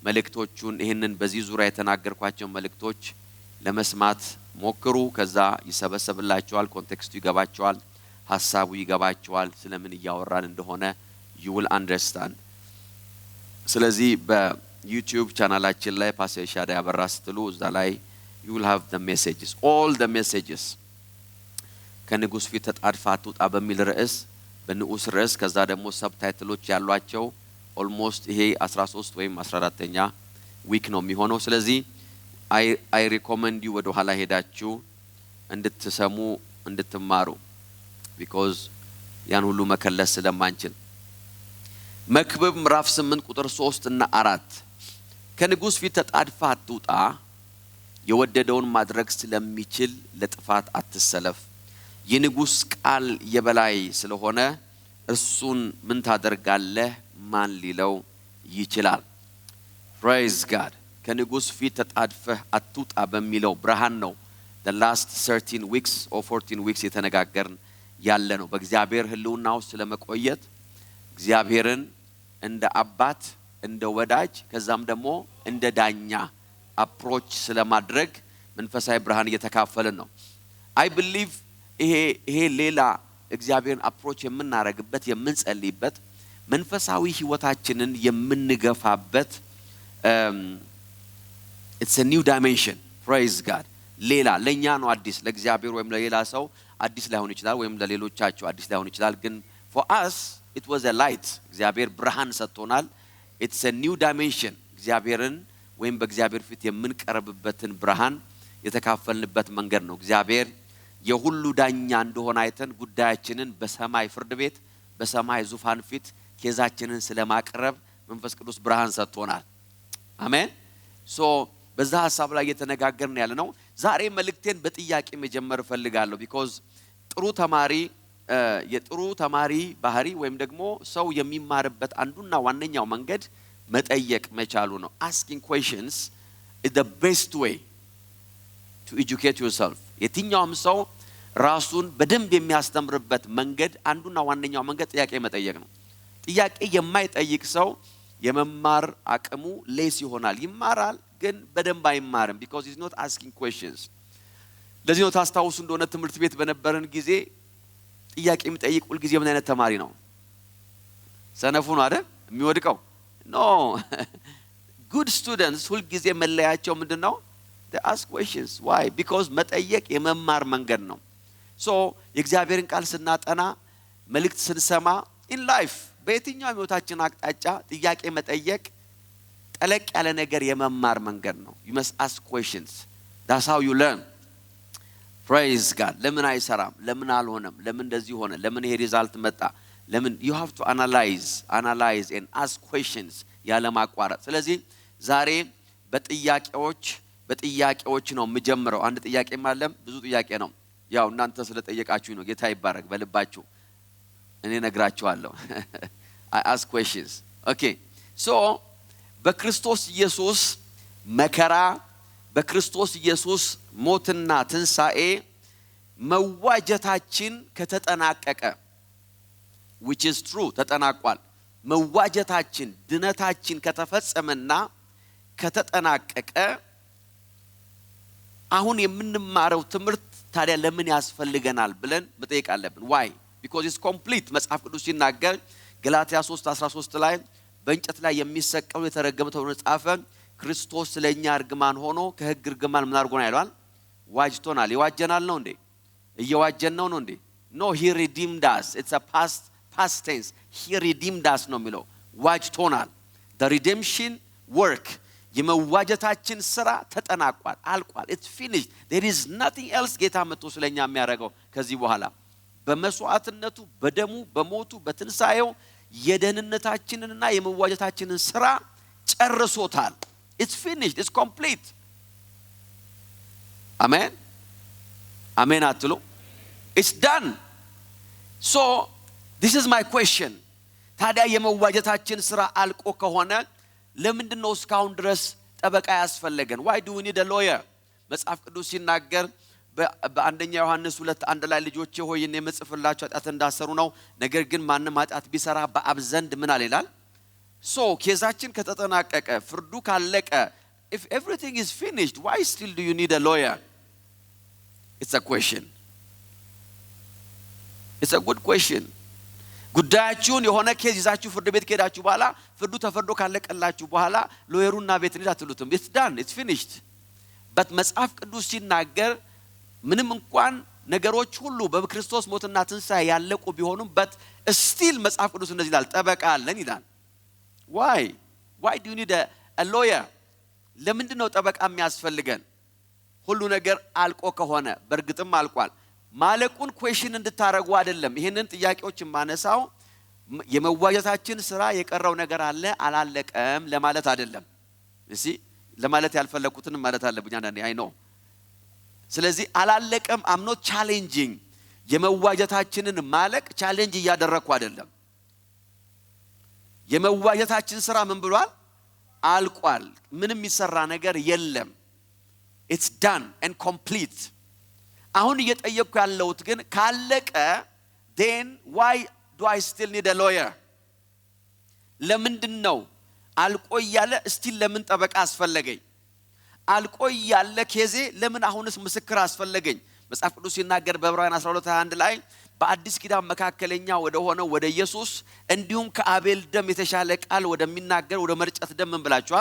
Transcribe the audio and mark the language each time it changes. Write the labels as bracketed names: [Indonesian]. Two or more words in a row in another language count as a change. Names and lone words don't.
[Amharic] መልእክቶቹን ይሄንን በዚህ ዙሪያ የተናገርኳቸው መልእክቶች ለመስማት ሞክሩ። ከዛ ይሰበሰብላችኋል፣ ኮንቴክስቱ ይገባችኋል፣ ሐሳቡ ይገባችኋል፣ ስለምን እያወራን እንደሆነ [English] you will understand። [Amharic] ስለዚህ በዩቲዩብ ቻናላችን ላይ ፓስተር ሻዳ ያበራ ስትሉ እዛ ላይ [English] you will have the messages, all the messages። [Amharic] ከንጉስ ፊት ተጣድፋ አትውጣ በሚል ርዕስ በንዑስ ርዕስ ከዛ ደግሞ ሰብታይትሎች ያሏቸው ኦልሞስት ይሄ 13 ወይም 14ኛ ዊክ ነው የሚሆነው። ስለዚህ [English] I recommend you [Amharic] ወደ ኋላ ሄዳችሁ እንድትሰሙ እንድትማሩ because ያን ሁሉ መከለስ ስለማንችል። መክብብ ምዕራፍ 8 ቁጥር 3 እና 4 ከንጉስ ፊት ተጣድፋ አትውጣ፣ የወደደውን ማድረግ ስለሚችል ለጥፋት አትሰለፍ፣ የንጉስ ቃል የበላይ ስለሆነ እርሱን ምን ታደርጋለህ ማን ሊለው ይችላል? [English] praise God። [Amharic] ከንጉስ ፊት ተጣድፈህ አትውጣ በሚለው ብርሃን ነው [English] the last 13 weeks or 14 weeks [Amharic] የተነጋገርን ያለ ነው። በእግዚአብሔር ህልውናው ስለመቆየት እግዚአብሔርን እንደ አባት እንደ ወዳጅ ከዛም ደግሞ እንደ ዳኛ አፕሮች ስለማድረግ መንፈሳዊ ብርሃን እየተካፈልን ነው። [English] I believe [Amharic] ይሄ ሌላ እግዚአብሔርን አፕሮች የምናረግበት የምንጸልይበት መንፈሳዊ ህይወታችንን የምንገፋበት [English] it's a new dimension, praise God። [Amharic] ሌላ ለኛ ነው አዲስ፣ ለእግዚአብሔር ወይም ለሌላ ሰው አዲስ ላይሆን ይችላል ወይም ለሌሎቻችሁ አዲስ ላይሆን ይችላል። ግን [English] for us it was a light። [Amharic] እግዚአብሔር ብርሃን ሰጥቶናል። [English] it's a new dimension። [Amharic] እግዚአብሔርን ወይም በእግዚአብሔር ፊት የምንቀርብበትን ብርሃን የተካፈልንበት መንገድ ነው። እግዚአብሔር የሁሉ ዳኛ እንደሆነ አይተን ጉዳያችንን በሰማይ ፍርድ ቤት በሰማይ ዙፋን ፊት ኬዛችንን ስለማቅረብ መንፈስ ቅዱስ ብርሃን ሰጥቶናል። አሜን። ሶ በዛ ሐሳብ ላይ እየተነጋገርን ያለ ነው። ዛሬ መልእክቴን በጥያቄ መጀመር ፈልጋለሁ because ጥሩ ተማሪ የጥሩ ተማሪ ባህሪ ወይም ደግሞ ሰው የሚማርበት አንዱና ዋነኛው መንገድ መጠየቅ መቻሉ ነው። [English] asking questions is the best way to educate yourself። [Amharic] የትኛውም ሰው ራሱን በደንብ የሚያስተምርበት መንገድ አንዱና ዋነኛው መንገድ ጥያቄ መጠየቅ ነው። ጥያቄ የማይጠይቅ ሰው የመማር አቅሙ ሌስ ይሆናል። ይማራል ግን በደንብ አይማርም [English] because he's not asking questions። [Amharic] ለዚህ ነው ታስታውሱ እንደሆነ ትምህርት ቤት በነበረን ጊዜ ጥያቄ የሚጠይቅ ሁሉ ጊዜ ምን አይነት ተማሪ ነው? ሰነፉ ነው አይደል የሚወድቀው? [English] no good students [Amharic] ሁሉ ጊዜ መለያቸው ምንድነው? [English] they ask questions. why? because [Amharic] መጠየቅ የመማር መንገድ ነው። so የእግዚአብሔርን ቃል ስናጠና መልእክት ስንሰማ [English] in life [Amharic] በየትኛው ህይወታችን አቅጣጫ ጥያቄ መጠየቅ ጠለቅ ያለ ነገር የመማር መንገድ ነው። [English] you must ask questions. that's how you learn. praise God። [Amharic] ለምን አይሰራም? ለምን አልሆነም? ለምን እንደዚህ ሆነ? ለምን ይሄ ሪዛልት መጣ? ለምን [English] you have to analyze and ask questions [Amharic] ያለ ማቋረጥ። ስለዚህ ዛሬ በጥያቄዎች ነው የምጀምረው። አንድ ጥያቄ ማለት ብዙ ጥያቄ ነው። ያው እናንተ ስለጠየቃችሁ ነው። ጌታ ይባረክ። በልባችሁ እኔ ነግራችኋለሁ። [English] I ask questions. okay so [Amharic] በክርስቶስ ኢየሱስ መከራ በክርስቶስ ኢየሱስ ሞትና ትንሳኤ መዋጀታችን ከተጠናቀቀ [English] which is true [Amharic] ተጠናቋል። መዋጀታችን ድነታችን ከተፈጸመና ከተጠናቀቀ አሁን የምንማረው ትምህርት ታዲያ ለምን ያስፈልገናል ብለን መጠየቅ አለብን። why? [English] because it's complete። [Amharic] መጽሐፍ ቅዱስ ሲናገር ገላትያ 3:13 ላይ በእንጨት ላይ የሚሰቀለው የተረገመ ተብሎ ጻፈ፣ ክርስቶስ ስለኛ እርግማን ሆኖ ከሕግ እርግማን ምን አድርጎናል ይላል? ዋጅቶናል። ይዋጀናል ነው እንዴ? እየዋጀን ነው እንዴ? [English] no he redeemed us። it's a past tense። he redeemed us [Amharic] ነው የሚለው። ዋጅቶናል። [English] the redemption work [Amharic] የመዋጀታችን ስራ ተጠናቋል፣ አልቋል። [English] it's finished። there is nothing else [Amharic] ጌታ መጥቶ ስለኛ የሚያደርገው ከዚህ በኋላ በመስዋዕትነቱ በደሙ በሞቱ በትንሳኤው የደህንነታችንንና የመዋጀታችንን ስራ ጨርሶታል። [English] it's finished። it's complete። [Amharic] አሜን አሜን አትሉ? [English] it's done። so this is my question። [Amharic] ታዲያ የመዋጀታችን ስራ አልቆ ከሆነ ለምንድነው እስካሁን ድረስ ጠበቃ ያስፈልገን? [English] why do we need a lawyer? [Amharic] መጽሐፍ ቅዱስ ሲናገር በአንደኛ ዮሐንስ 2:1 ላይ ልጆቼ ሆይ እኔ የምጽፍላችሁ ኃጢአት እንዳሰሩ ነው፣ ነገር ግን ማንም ኃጢአት ቢሰራ በአብ ዘንድ ምን አለ ይላል? [English] So [Amharic] ኬዛችን ከተጠናቀቀ ፍርዱ ካለቀ [English] if everything is finished, why still do you need a lawyer? It's a question. It's a good question. [Amharic] ጉዳያችሁን የሆነ ኬዝ ይዛችሁ ፍርድ ቤት ከሄዳችሁ በኋላ ፍርዱ ተፈርዶ ካለቀላችሁ በኋላ ሎየሩና ቤት እንዴት አትሉትም? [English] It's done, it's finished. but [Amharic] መጽሐፍ ቅዱስ ሲናገር ምንም እንኳን ነገሮች ሁሉ በክርስቶስ ሞትና ትንሣኤ ያለቁ ቢሆኑም [English] but still [Amharic] መጽሐፍ ቅዱስ እንደዚህ ይላል ጠበቃ አለን ይላል። [English] why do you need a lawyer? [Amharic] ለምንድን ነው ጠበቃ የሚያስፈልገን? ሁሉ ነገር አልቆ ከሆነ በርግጥም አልቋል። ማለቁን ኩዌሽን እንድታረጉ አይደለም ይሄንን ጥያቄዎች ማነሳው የመዋጀታችን ስራ የቀረው ነገር አለ አላለቀም ለማለት አይደለም። እሺ ለማለት ያልፈለኩትን ማለት አለብኝ አንዳንዴ አይ ኖ። ስለዚህ አላለቀም [English] I'm not challenging [Amharic] የመዋጀታችንን ማለቅ ቻሌንጅ እያደረኩ አይደለም። የመዋጀታችን ስራ ምን ብሏል? አልቋል። ምንም ይሰራ ነገር የለም። [English] It's done and complete. [Amharic] አሁን እየጠየቅኩ ያለሁት ግን ካለቀ [English] then why do I still need a lawyer? [Amharic] ለምንድን ነው አልቆ ያለ still ለምን ጠበቃ አስፈለገኝ? አልቆ ያለ ኬዜ ለምን አሁንስ ምስክር አስፈለገኝ? መጽሐፍ ቅዱስ ሲናገር በዕብራውያን 12:21 ላይ በአዲስ ኪዳን መካከለኛ ወደ ሆነው ወደ ኢየሱስ እንዲሁም ከአቤል ደም የተሻለ ቃል ወደሚናገር ወደ መርጨት ደም ምን ብላችኋል?